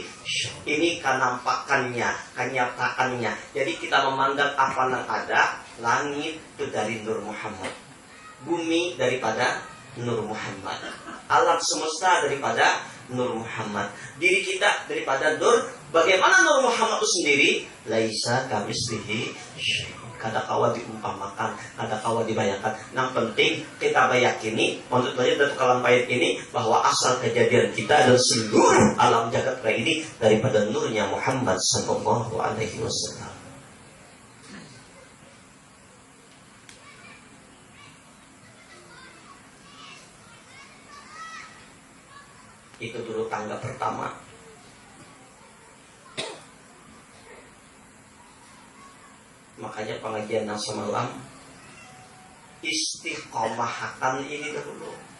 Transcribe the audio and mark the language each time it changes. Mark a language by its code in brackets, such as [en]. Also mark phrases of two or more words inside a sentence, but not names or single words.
[id] Ini kenampakannya, kenyataannya. Jadi kita memandang apa yang ada. Langit itu dari Nur Muhammad, bumi daripada Nur Muhammad, alam semesta daripada Nur Muhammad, diri kita daripada Nur. Bagaimana Nur Muhammad itu sendiri? [ar] Laisa kamislihi. [bjn] Kada kawa diumpamakan, kada kawa dibayangkan. [id] Yang penting kita bayakini, menurut saya Datu Kalampayan ini, bahwa asal kejadian kita dan seluruh alam jagat raya ini daripada nurnya Muhammad [ar] sallallahu alaihi wasallam. [id] Itu dulu tangga pertama. Makanya pengajian semalam istiqomahakan ini dahulu.